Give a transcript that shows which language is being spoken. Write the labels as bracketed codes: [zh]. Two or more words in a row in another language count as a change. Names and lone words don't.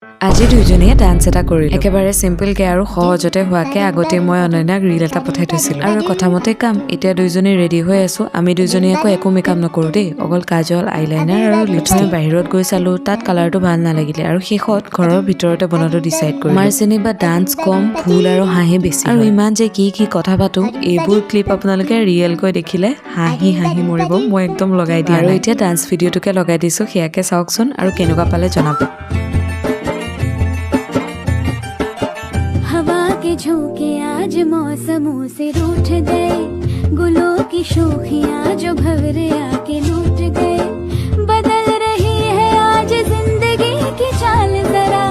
[as] আজি দুইজনীয়ে ডান্স এটা কৰিলো একেবাৰে সিম্পলকে আৰু সহজতে হোৱাকে আগতে মই অনন্যাক ৰীল এটা পঠাই থৈছিলো আৰু কথামতে কাম এতিয়া দুইজনী ৰেডি হৈ আছো আমি দুইজনী আকৌ একো মেকআপ নকৰো দেই অকল কাজল আইলাইনাৰ আৰু লিপষ্টিক বাহিৰত গৈ চালো তাত কালাৰটো ভাল নালাগিলে আৰু শেষত ঘৰৰ ভিতৰতে বনাটো ডিসাইড কৰিলো আমাৰ যেনিবা ডান্স কম ভুল আৰু হাঁহি বেছি আৰু ইমান যে কি কথা পাতো এইবোৰ ক্লিপ আপোনালোকে ৰিয়েলকৈ দেখিলে হাঁহি হাঁহি মৰিব মই একদম লগাই দিয়া আৰু এতিয়া [en] dance videoটোকে [as] লগাই দিছো সেয়াকে চাওকচোন আৰু কেনেকুৱা পালে জনাব [hi] हवा के झोंके आज मौसमों से रूठ गए गुलों की शोखियां जो भंवरे आके लूट गए बदल रही है आज जिंदगी की चाल